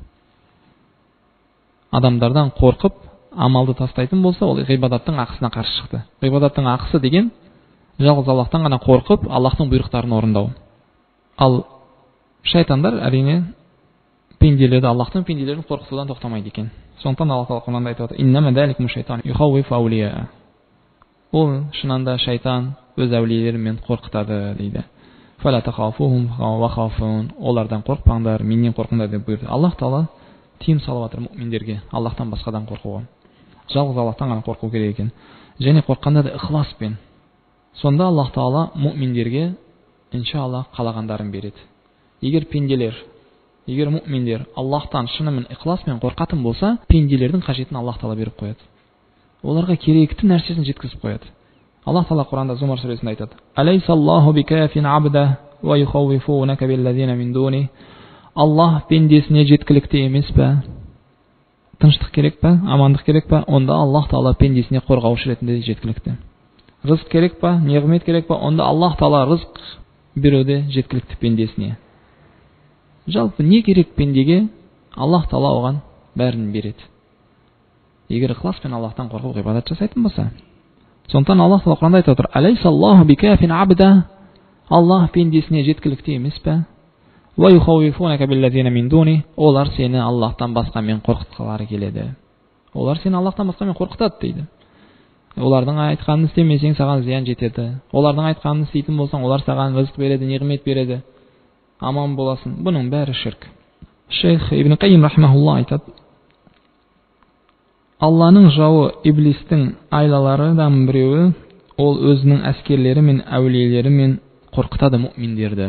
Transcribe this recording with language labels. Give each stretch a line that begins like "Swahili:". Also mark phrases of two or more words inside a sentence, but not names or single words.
Kazakh: Адамдардан қорқып, амалды тастайтын болса, ол ғибадаттың ақысына қарсы шықты. Ғибадаттың ақысы деген жалғыз Аллахтан ғана қорқып, Аллахтың бұйрықтарын орындау. Ал шайтандар әрине пенделерді, Аллахтың пенделерін қорқытудан тоқтамайды екен. Сондықтан Аллах Тағала Құранда айтып отыр:
Arabic: "إنما ذلكم الشيطان يخوف أولياءه".
Kazakh: Ол шынында шайтан өз әулиелерімен қорқытады дейді.
Arabic: "فلا تخافوهم وخافون",
Kazakh: олардан қорықпаңдар, менен қорқыңдар деп бұйырды. Аллах Тағала тиым салып жатыр мؤминдерге Аллахтан басқадан қорқуға. Жалғыз Аллахтан ғана қорқу керек екен. Және қорыққанда да ихласпен. Сонда Аллах Тағала мؤминдерге иншалла қалағандарын береді. Егер пенделер, егер мؤминдер Аллахтан шынымен ихласпен қорқатын болса, пенделердің қажетін Аллах Тағала беріп қояды. Оларға керекті нәрсесін жеткізіп қояды. Аллах Тағала Құранда Зумар сүресінде айтады:
Arabic: "أليس الله بكاف عبده ويخوفونك بالذين من دونه".
Kazakh: Аллах пендесіне жеткілікті емес пе? Тыныштық керек пе? Амандық керек пе? Онда Аллах Тағала пендесіне қорғаушы ретінде жеткілікті. Рызық керек пе? Неғмет керек пе? Онда Аллах Тағала рызық беруде жеткілікті пендесіне. Жалпы не керек пендеге? Аллах Тағала оған бәрін береді. Егер ихласпен Аллахтан қорқып ғибадат жасайтын болса. Сондықтан Аллах Тағала Құранда айтып отыр:
Arabic: "أليس الله بكاف عبده".
Kazakh: Аллах пендесіне жеткілікті емес пе?
Arabic: "ويخوفونك بالذين من دونه".
Kazakh: Олар сені Аллахтан басқамен қорқытқылары келеді. Олар сені Аллахтан басқамен қорқытады дейді. Олардың айтқанын істемесең саған зиян жетеді. Олардың айтқанын істейтін болсаң, олар саған рызық береді, неғмет береді. Аман боласың. Бұның бәрі ширк. Шейх Ибн Қайим рахмахулла айтады: Алланың жауы иблистің айлаларыдан біреуі ол өзінің әскерлері мен әулиелерімен қорқытады мؤминдерді.